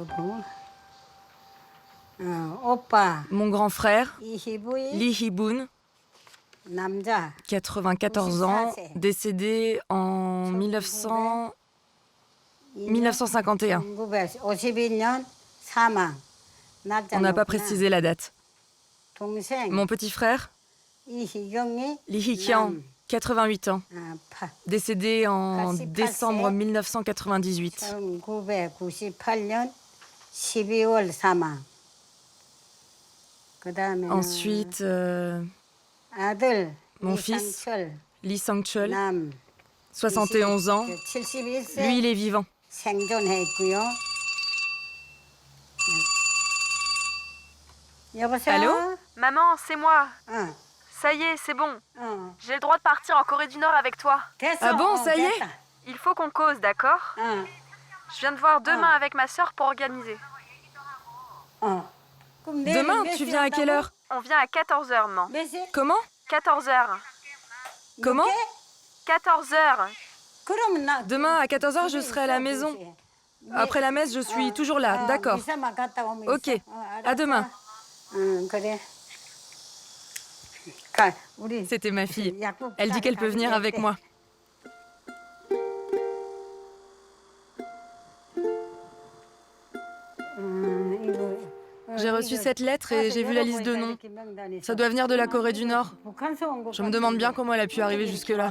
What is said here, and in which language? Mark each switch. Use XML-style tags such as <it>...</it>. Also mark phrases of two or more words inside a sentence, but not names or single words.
<ko>오빠</ko> <fr>Mon grand frère,</fr> <ko>이희부이</ko> <fr>Lee Hee-boon,</fr> <ko>남자</ko> <fr>94 ans, décédé en 1951.</fr> <ko>1952년 사망.</ko> <fr>On n'a pas précisé la date.</fr> <ko>동생</ko> <fr>Mon petit frère,</fr> <ko>이희경이</ko> <fr>Lee Hee-kyang, 88 ans, décédé en décembre 1998.</fr> <ko>1998년 12월 사망. 그다음에</ko> <fr>Ensuite,</fr> <ko>아들</ko> <fr>mon fils,</fr> <ko>이상철</ko> <fr>Lee Sang-chul,</fr> <ko>남</ko> <fr>71 ans.</fr> <ko>71세</ko> <fr>Lui, il est vivant.</fr> <ko>생존했고요. 여보세요?</ko> <fr>Allô? Maman, c'est moi.</fr> <ko>응.</ko> <fr>Ça y est, c'est bon.</fr> <ko>응.</ko> <fr>J'ai le droit de partir en Corée du Nord avec toi.</fr> <ko>됐어.</ko> <fr>Ah bon, ça y est?</fr> <ko>됐다.</ko> <fr>Il faut qu'on cause, d'accord?</fr> <ko>응.</ko> <fr>Je viens de voir demain avec ma sœur pour organiser.</fr> <ko>응. 그럼 내일</ko> <fr>Demain,</fr> <ko>몇</ko> <fr>tu</fr> <ko>시에</ko> <fr>viens à</fr> <ko>한다고?</ko> <fr>quelle heure? On vient à 14h, maman.</fr> <ko>몇 시?</ko> <fr>Comment? 14h. Comment? 14h.</fr> <ko>그러면 나</ko> <fr>Demain, à 14h, je serai à la maison. Après la messe, je suis toujours là, d'accord.</fr> <ko>미사만 갔다 오면</ko> <fr>Ok,</fr> <ko>있어.</ko> <fr>à demain.</fr> <ko>응, 그래. 가, 우리</ko> <fr>C'était ma fille.</fr> <ko>약국</ko> <fr>Elle dit qu'elle peut venir avec moi. J'ai reçu cette lettre et j'ai vu la liste de noms. Ça doit venir de la Corée du Nord. Je me demande bien comment elle a pu arriver jusque-là.</fr>